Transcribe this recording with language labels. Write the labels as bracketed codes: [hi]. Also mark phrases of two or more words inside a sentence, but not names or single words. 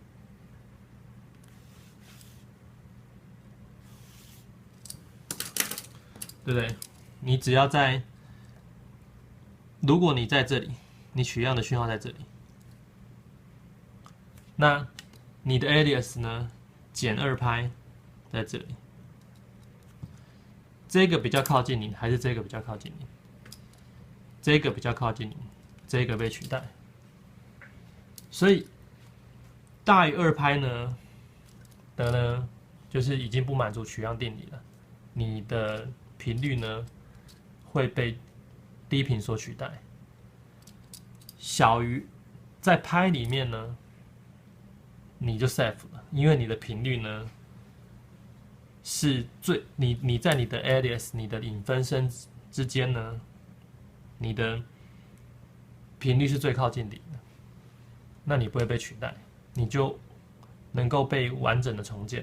[zh] 對不对？你只要在，如果你在這裡，你取樣的訊號在這裡，那你的 alias 呢，減2拍在這裡，這個比較靠近你，還是這個比較靠近你？這個比較靠近你，這個被取代。所以大於2拍呢的呢，就是已經不滿足取樣定理了，你的頻率呢會被低頻所取代。小於在拍裡面呢，你就 safe 了，因為你的頻率呢是你在你的 alias 你的引分身之間呢，你的頻率是最靠近零的，那你不會被取代，你就能夠被完整的重建。